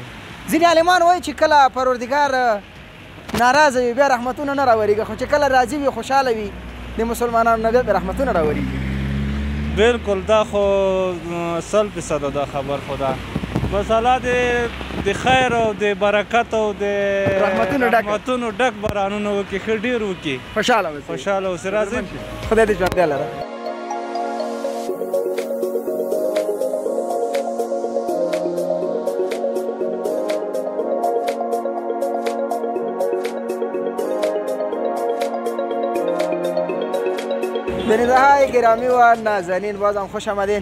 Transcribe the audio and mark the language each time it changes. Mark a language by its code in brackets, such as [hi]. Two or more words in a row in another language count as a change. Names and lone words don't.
[ps] ځینې عالمان وایي چې کله پروردګار ناراضه وي بیا رحمتونه نه راورېږي، خو چې کله راضي وي خوشحاله وي د مسلمانانو نه بیا رحمتونه راورېږي. بالکل دا خو 100% دا خبر خو ده. بس الله دې د خیر او د برکت او د رحمتونو ډک بارانونه وکړي، ښه ډېر وکړي. خوشحاله اوسئ. راځئ خدای دې ژوندی لره. [fa] بیننده‌های گرامی و نازنین بازم خوش آمدین.